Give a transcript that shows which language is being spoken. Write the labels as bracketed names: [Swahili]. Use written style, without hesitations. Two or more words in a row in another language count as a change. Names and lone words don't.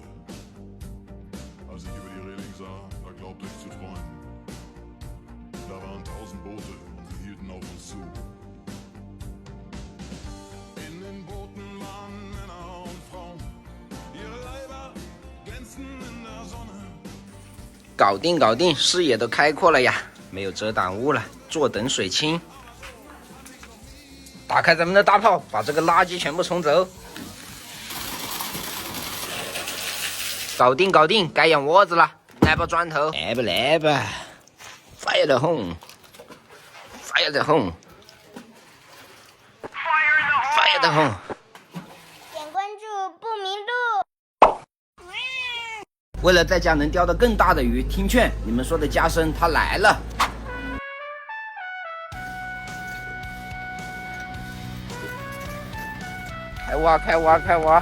[German] Als ich über die Reling sah, da glaubte ich zu träumen. Da waren 1000 Boote und sie hielten auf uns zu. In den Booten waren Männer und Frauen, ihre Leiber glänzten in der Sonne. [Chinese] 搞定搞定，视野都开阔了呀，没有遮挡物了，坐等水清。打开咱们的大炮，把这个垃圾全部冲走。搞定搞定，该养窝子了，来把砖头，来吧来吧。 [English] Fire the home! Fire the home! Fire the home! [Chinese] 点关注不迷路。为了在家能钓到更大的鱼，听劝，你们说的加深它来了。开挖开挖开挖！